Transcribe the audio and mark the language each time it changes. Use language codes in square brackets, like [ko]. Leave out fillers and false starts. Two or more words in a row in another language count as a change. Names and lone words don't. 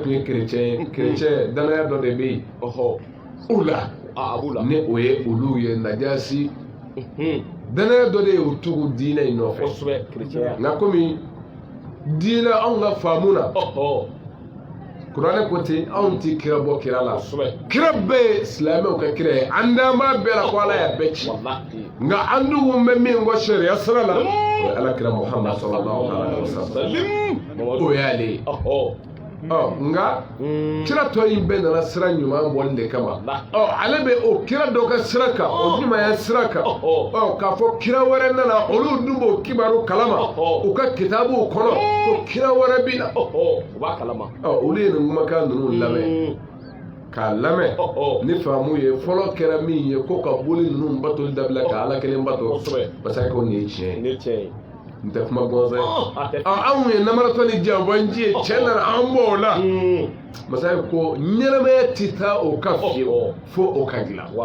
[bm] tun ye kerecɛn danaya dɔ de bɛ yen u la ni o ye olu ye Najasi danaya dɔ de ye o tugu diinɛ in nɔfɛ nka komi diinɛ anw ka faamu na kuranɛ ko ten anw ti kira bɔ kira la kira bɛɛ ye silamɛw ka kira ye an dan b'a bɛɛ la ko Ala y'a bɛɛ ci nka an dun bɛ min kɔ sariya sira la o ye Alakira Muhammad [ar] صلى الله عليه وسلم [bm] o y'ale ye nka kira tɔ in bɛɛ nana sira ɲuman bɔli de kama ale bɛ o kira dɔ ka sira kan o ɲumanya sira kan k'a fɔ kira wɛrɛ nana olu dun b'o kibaru kalama u ka kitabuw kɔnɔ ko kira wɛrɛ bɛ na olu ye nin kumakan ninnu lamɛn k'a lamɛn ni faamu ye fɔlɔ kɛra min ye ko ka boli ninnu batoli dabila ka Ala kelen bato parce que nin ye tiɲɛ ye n tɛ kuma gansan ye anw ye namaratɔ ni janfanji ye cɛ nana an b'o la masakɛ ko ɲɛnamaya ti taa o ka fiyewu fo o ka dilan